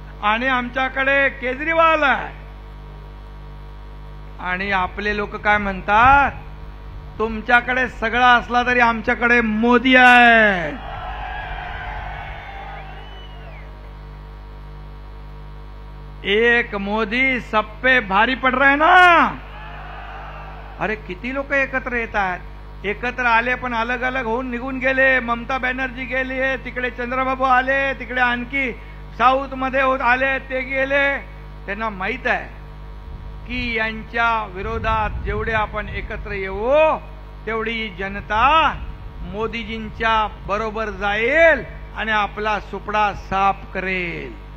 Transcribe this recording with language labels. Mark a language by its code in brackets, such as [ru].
[mr] आणि आमच्याकडे केजरीवाल आहे, आणि आपले लोक काय म्हणतात, तुमच्याकडे सगळं असला तरी आमच्याकडे मोदी आहे. [hi] एक मोदी सब पे भारी पड रहा है ना. [mr] अरे किती लोक एकत्र येतात, एकत्र आले पण अलग अलग होऊन निघून गेले. ममता बॅनर्जी गेली, तिकडे चंद्रबाबू आले, तिकडे आणखी साऊथ मध्ये आले, ते गेले. त्यांना माहित आहे की यांच्या विरोधात जेवढे आपण एकत्र येऊ तेवढी जनता मोदीजींच्या बरोबर जाईल आणि आपला सुपडा साफ करेल.